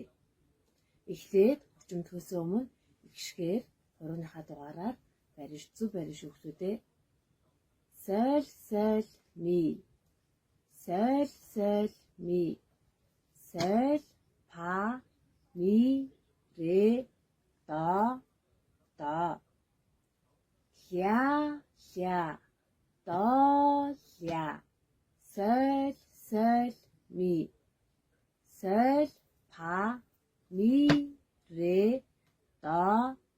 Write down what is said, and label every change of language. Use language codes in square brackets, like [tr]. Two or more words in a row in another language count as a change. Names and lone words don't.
[mn] Эхлээд хөгжимдөхөөс өмнө ихшгээр хурууныхаа дугаараар зөв бариш хүүхдүүдээ. Соль соль ми. Соль соль ми. Соль фа ми ре до ля ля до ля. Соль соль ми. Соль фа ми ре до.